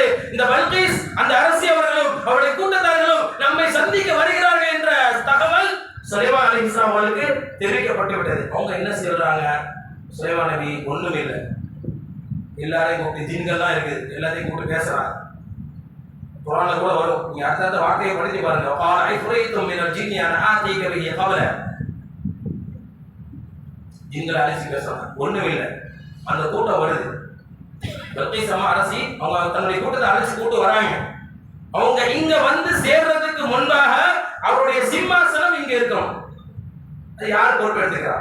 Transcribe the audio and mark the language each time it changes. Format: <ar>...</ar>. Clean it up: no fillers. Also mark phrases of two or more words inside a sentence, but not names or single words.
<ta>இந்த பல்கீஸ் அந்த அரசி அவர்களும் அவருடைய கூட்டத்தார்களும் நம்மை சந்திக்க வருகிறார்கள் என்ற தகவல் சுலைமான் அலைஹிஸ்ஸலாம் அவர்களுக்கு தெரிவிக்கப்பட்டு விட்டது. அவங்க என்ன செய்யறாங்க? சுலைமான் நபி ஒண்ணுமே இல்லை, எல்லாரையும் கூப்பிட்டு, ஜின்கள் தான் இருக்குது, எல்லாத்தையும் கூப்பிட்டு பேசுறாங்க. குர்ஆன்ல கூட வரும், நீங்க அடுத்த வார்த்தையை படிச்சு பாருங்க.</ta> <ar>قال ايفريتم من الجن ان اتيك به قبل.</ar> <ta>ஜின்களை அழைச்சி பேசுறாங்க. ஒண்ணுமே இல்லை. அந்த கூட்டம் வருது. பல்கீஸ் அரசி அவங்க தன்னுடைய கூட்டத்தை அழைச்சி கூட்டு வராங்க. அவங்க இங்க வந்து சேர்றதுக்கு முன்பாக அவருடைய சிம்மாசனம் இங்க இருக்கணும். அது யார் பொறுப்பெடுத்துக்கிறார்?</ta>